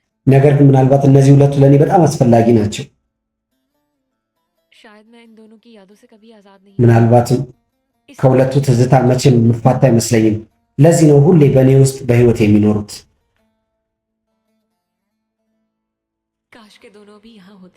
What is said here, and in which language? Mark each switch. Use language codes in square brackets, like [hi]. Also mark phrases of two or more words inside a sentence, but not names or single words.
[am] ነገር ግን ምናልባት እነዚህ ሁለቱ ለእኔ በጣም አስፈላጊ ናቸው። [hi] शायद मैं इन दोनों की यादों से कभी आजाद नहीं। [am] ምናልባትም [hi] इस- [am] ከሁለቱ ትዝታ መቼም የምፋታ አይመስለኝም። ለዚህ ነው ሁሌ በእኔ ውስጥ በህይወት የሚኖሩት። [hi] काश के दोनों भी यहाँ होते।